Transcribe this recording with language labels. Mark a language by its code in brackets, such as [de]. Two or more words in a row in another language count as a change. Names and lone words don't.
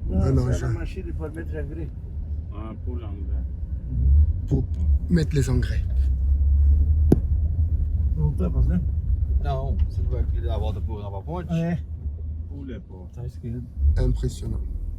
[fr] un [pt] Essa é [fr] engin a machine pour mettre l'engrais. Ah, pour l'engrais. pour mettre les engrais. [pt] Não tá fazendo? Não, você não vai querer dar a volta por Nova Ponte? É. [fr] Pour les porcs. [pt] Tá esquerdo. [fr] Impressionnant.